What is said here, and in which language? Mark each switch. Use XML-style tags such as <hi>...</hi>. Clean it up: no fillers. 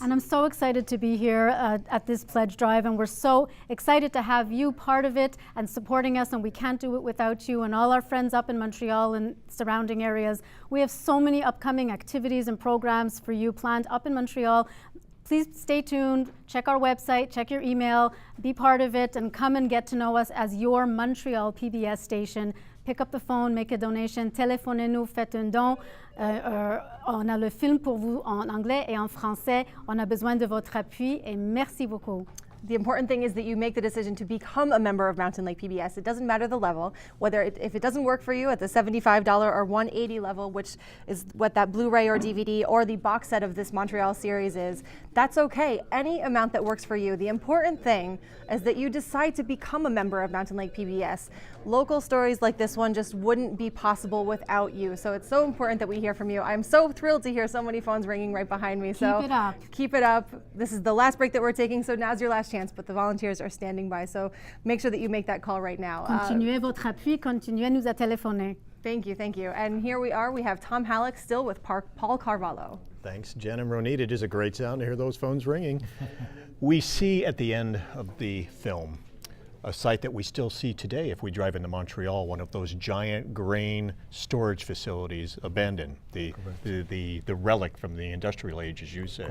<en>And I'm so excited to be here at this pledge drive, and we're so excited to have you part of it and supporting us, and we can't do it without you and all our friends up in Montreal and surrounding areas. We have so many upcoming activities and programs for you planned up in Montreal. Please stay tuned, check our website, check your email, be part of it, and come and get to know us as your Montreal PBS station. Pick up the phone, make a donation,</en> <fr>téléphonez-nous, faites un don. On a le film pour vous en anglais et en français. On a besoin de votre appui et merci beaucoup.</fr> <en>The important thing is that you make the decision to become a member of Mountain Lake PBS. It doesn't matter the level, whether if it doesn't work for you at the $75 or $180 level, which is what that Blu-ray or DVD or the box set of this Montreal series is, that's okay. Any amount that works for you. The important thing is that you decide to become a member of Mountain Lake PBS. Local stories like this one just wouldn't be possible without you. So it's so important that we hear from you. I'm so thrilled to hear so many phones ringing right behind me. So keep it up. Keep it up. This is the last break that we're taking, so now's your last chance, but the volunteers are standing by, so make sure that you make that call right now.</en> <fr>Continuez votre appui, continuez nous à téléphoner.</fr> <en>Thank you, thank you. And here we are, we have Tom Halleck still with Paul Carvalho. Thanks, Jen and Ronit. It is a great sound to hear those phones ringing. We see at the end of the film a site that we still see today if we drive into Montreal, one of those giant grain storage facilities abandoned, the relic from the industrial age, as you say.</en>